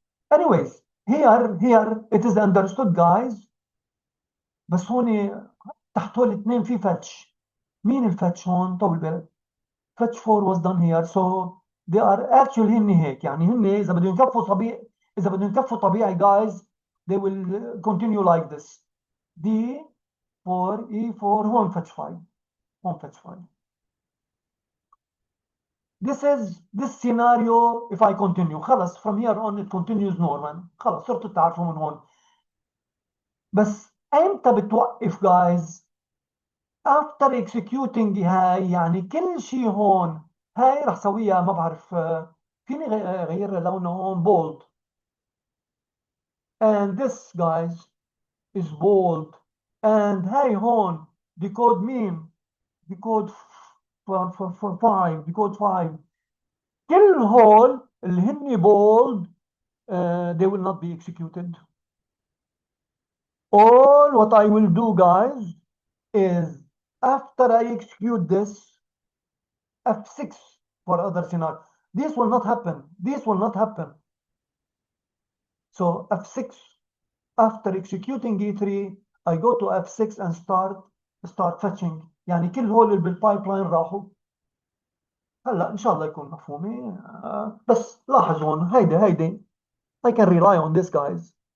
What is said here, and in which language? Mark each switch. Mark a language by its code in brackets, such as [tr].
[en] Anyways, here it is understood, guys. [ar] بس هون تحت هول الاثنين في فتش. مين الفتش هون؟ طول بالك. [en] fetch 4 was done here, so they are actually [ar] هن هيك. يعني هن إذا بدهم يكفوا طبيعي guys, [en] they will continue like this. [ar] D [en] E4 E4 هون fetch 5 هون fetch 5. This scenario if I continue خلص from here on it continues normal. [ar] خلص صرتوا تعرفوا من هون. بس امتى بتوقف guys؟ [en] after executing [ar] هاي يعني كل شيء هون هاي رح سويها ما بعرف فيني غير لونه هون [en] bold and this guys is bold and [ar] هاي هون decode مين decode 5 decode 5 كل هول اللي هن bold [en] they will not be executed. All what I will do guys is after I execute this F6 for other scenario. This will not happen. This will not happen. So F6 after executing E3 I go to F6 and start fetching. [ar] يعني كل هول اللي بالبايبلاين راحوا. هلا ان شاء الله يكون مفهومي بس لاحظ هون هيدي [en] I can rely on this guys.